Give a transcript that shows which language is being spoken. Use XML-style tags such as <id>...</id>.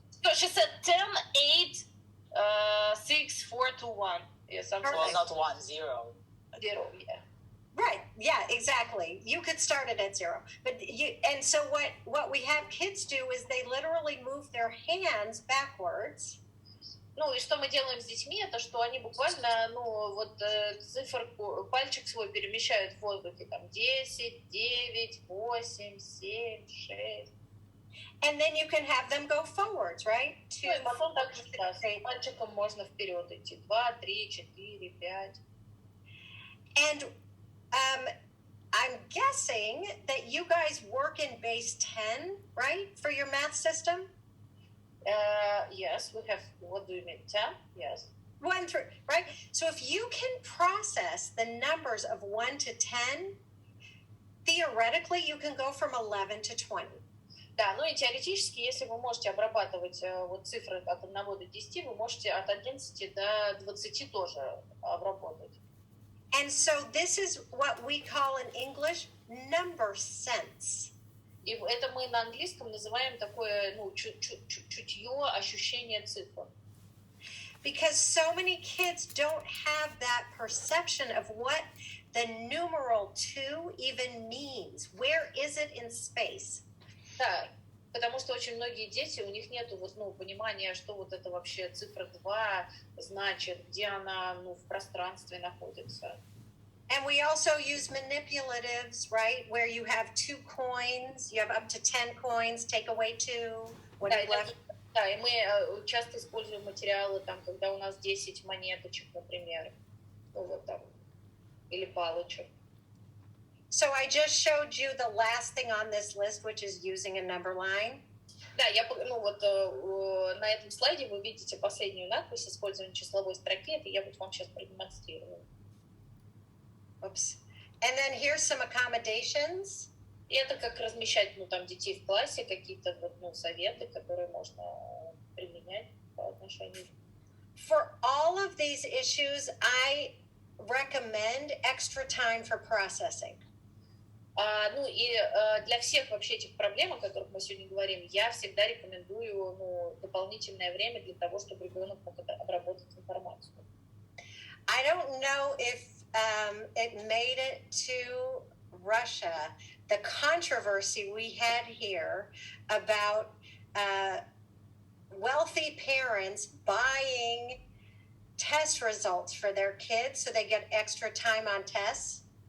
<en>So she said 10, 8, 6, 4, 2, 1. Yeah, something Well, like not 1, 0. 0, yeah. Right. Yeah, exactly. You could start it at 0. And so what we have kids do is they literally move their hands backwards.</en> <ru>Ну, и что мы делаем с детьми, это что они буквально, циферку, пальчик свой перемещают в воздухе, там, 10, 9, 8, 7, 6.</ru> <en>And then you can have them go forwards, right?</en> <ru>Ну, и потом также с пальчиком можно вперед идти.</ru> <en>2, 3, 4, 5. And I'm guessing that you guys work in base 10, right, for your math system? Yes, we have, what do you mean, 10? Yes. 1 through, right? So if you can process the numbers of 1 to 10, theoretically, you can go from 11 to 20.</en> <ru>Да, ну и теоретически, если вы можете обрабатывать вот цифры от 1 до 10, вы можете от 11 до 20 тоже обработать.</ru> <en>And so this is what we call in English number sense.</en> <ru>И это мы на английском называем такое, ну, чутье, ощущение цифр.</ru> <en>Because so many kids don't have that perception of what the numeral 2 even means. Where is it in space?</en> <ru>Да, потому что очень многие дети, у них нет вот, ну, понимания, что вот это вообще цифра 2 значит, где она, ну, в пространстве находится.</ru> <en>And we also use manipulatives, right? Where you have 2 coins, you have up to 10 coins, take away 2, what is left?</en> <ru>Да, и мы часто используем материалы, там, когда у нас 10 монеточек, например, ну, вот там, или палочек.</ru> <en>So I just showed you the last thing on this list, which is using a number line.</en> <ru>Да, ну вот на этом слайде вы видите последнюю надпись использования числовой строки. Это я вот вам сейчас продемонстрирую.</ru> <en>Oops. And then here's some accommodations.</en> <ru>И это как размещать, ну, там, детей в классе, какие-то вот, ну, советы, которые можно применять по отношению.</ru> <en>For all of these issues, I recommend extra time for processing.</en> <ru>Ну и для всех вообще этих проблем, о которых мы сегодня говорим, я всегда рекомендую, ну, дополнительное время для того, чтобы ребенок мог обработать информацию.</ru> <en>I don't know if it made it to Russia, the controversy we had here about wealthy parents buying test results for their kids so they get extra time on tests.</en>